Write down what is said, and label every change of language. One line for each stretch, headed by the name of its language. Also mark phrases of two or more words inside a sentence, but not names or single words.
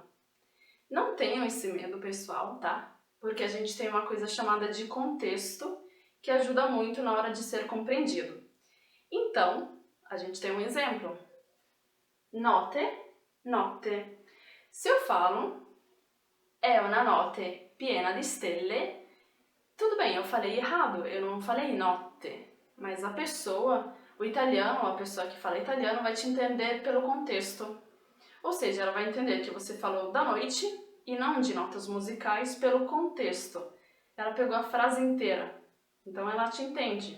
Portuguese: Não tenham esse medo, pessoal, tá? Porque a gente tem uma coisa chamada de contexto que ajuda muito na hora de ser compreendido. Então, a gente tem um exemplo.
Italian: Note, notte.
Portuguese: Se eu falo
Italian: è una notte piena di stelle,
Portuguese: tudo bem, eu falei errado, eu não falei notte, mas a pessoa, o italiano, a pessoa que fala italiano vai te entender pelo contexto. Ou seja, ela vai entender que você falou da noite e não de notas musicais pelo contexto. Ela pegou a frase inteira, então ela te entende.